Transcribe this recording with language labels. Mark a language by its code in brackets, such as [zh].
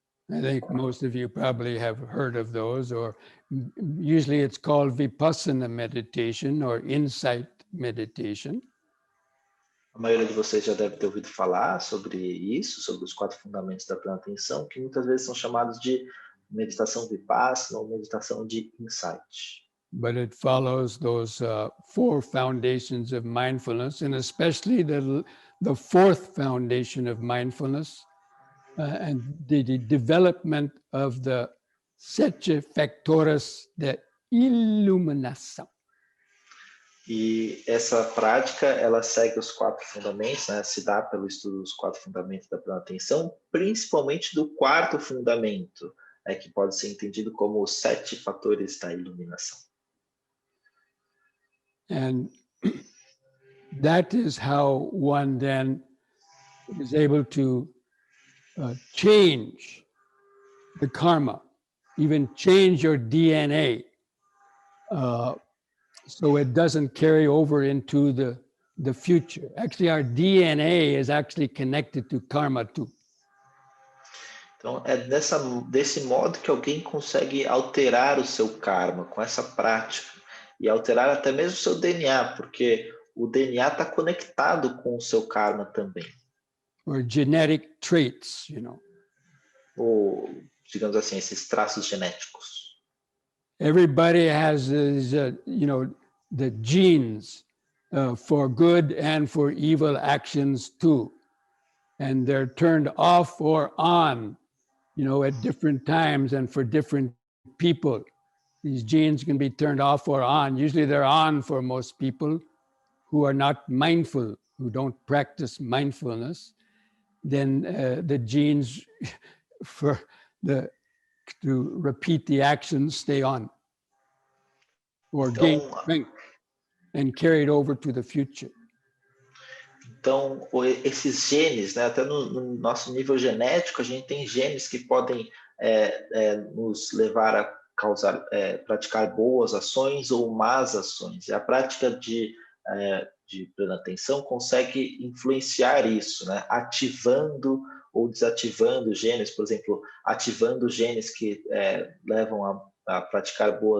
[en] I think most of you probably have heard of those, or usually it's called vipassana meditation or insight meditation. [pt] A maioria de vocês já deve ter ouvido falar sobre isso, sobre os 4 fundamentos da plena atenção, que muitas vezes são chamados de meditação vipassana ou meditação de insight. [en] But it follows those 4 foundations of mindfulness, and especially the 4th foundation of mindfulness, and the development of the 7 [pt] factores de iluminação. E essa prática, ela segue os 4 fundamentos, né? Se dá pelo estudo dos 4 fundamentos da plena atenção, principalmente do 4º fundamento, que pode ser entendido como os 7 fatores da iluminação. [en] And that is how one then is able to change the karma, even change your DNA, so it doesn't carry over into the future. Actually, our DNA is actually connected to karma too. [pt] Então, é desse modo que alguém consegue alterar o seu karma com essa prática e alterar até mesmo o seu DNA, porque o DNA está conectado com o seu karma também. [en] Or genetic traits, [pt] Ou, digamos assim, esses traços genéticos. [en] Everybody has the genes for good and for evil actions too. And they're turned off or on, at different times and for different people. These genes can be turned off or on. Usually they're on for most people who are not mindful, who don't practice mindfulness. Then the genes to repeat the actions stay on or gain strength and carry it over to the future. [pt] Então, esses genes, né, até no nosso nível genético, a gente tem genes que podem nos levar a praticar boas ações ou más ações. E a prática de plena atenção consegue influenciar isso, né, ativando ou desativando genes, por exemplo, ativando genes que levam a praticar